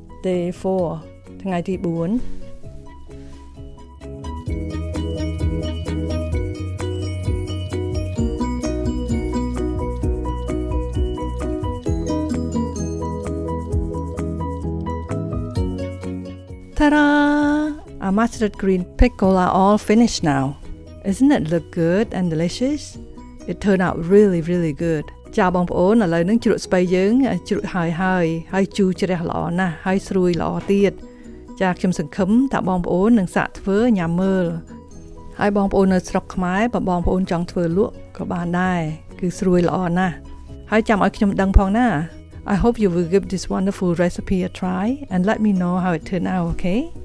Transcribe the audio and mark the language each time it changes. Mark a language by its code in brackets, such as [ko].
[en] Day 4 [km] ថ្ងៃទី4 [en] Ta-da! Our mustard green pickle are all finished now. Isn't it look good and delicious? It turned out really good. [km] ចាបងប្អូនឥឡូវនឹងជ្រក់ស្ពៃយើងជ្រក់ហើយជូរជ្រះល្អណាស់ហើយស្រួយល្អទៀតចាខ្ញុំសង្ឃឹមថាបងប្អូននឹងសាកធ្វើញ៉ាំមើលហើយបងប្អូននៅស្រុកខ្មែរបើបងប្អូនចង់ធ្វើលក់ក៏បានដែរគឺស្រួយល្អណាស់ហើយចាំឲ្យខ្ញុំដឹងផងណា [en] I hope you will give this wonderful recipe a try and let me know how it turned out, okay?